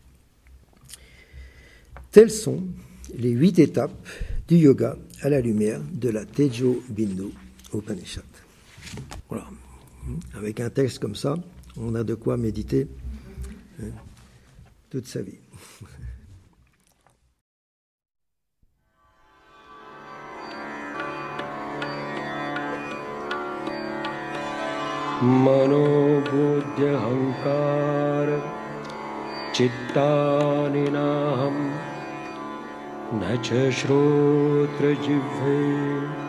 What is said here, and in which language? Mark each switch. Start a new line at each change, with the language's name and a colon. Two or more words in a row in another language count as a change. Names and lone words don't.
French: Telles sont les 8 étapes du yoga à la lumière de la Tejo Bindu Upanishad. Voilà. Avec un texte comme ça, on a de quoi méditer toute sa vie.
Sanskrit: मनो बुद्ध्य हङ्कार चित्तानि नाहं न च श्रोत्र जिह्वे